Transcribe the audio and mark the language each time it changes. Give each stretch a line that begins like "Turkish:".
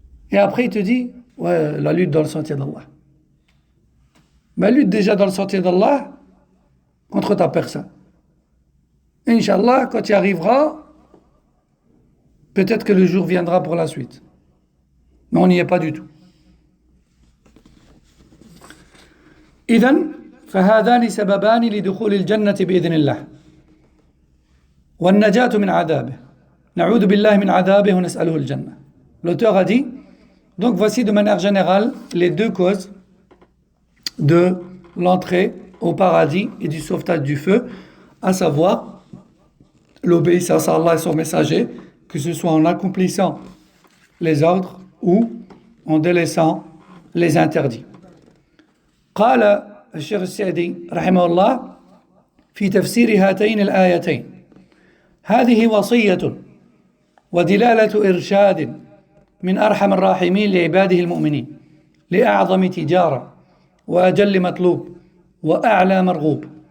French: Et après, il te dit, ouais, la lutte dans le sentier d'Allah. Mais lutte déjà dans le sentier d'Allah contre ta personne. Inch'Allah, quand tu y arriveras, peut-être que le jour viendra pour la suite. Mais on n'y est pas du tout.
Arabic: إذن فهذان سببان لدخول الجنة بإذن الله والنجاة من عذابه نعوذ بالله من عذابه ونسأله الجنة.
French: L'auteur a dit, donc voici de manière générale les deux causes de l'entrée au paradis et du sauvetage du feu, à savoir l'obéissance à Allah et son messager, que ce soit en accomplissant les ordres ou en délaissant les interdits.
Arabic: قال الشيخ السعدي رحمه الله في تفسير هاتين الآيتين: هذه وصية ودلالة إرشاد من أرحم الراحمين لعباده المؤمنين لأعظم تجارة وأجل مطلوب وأعلى مرغوب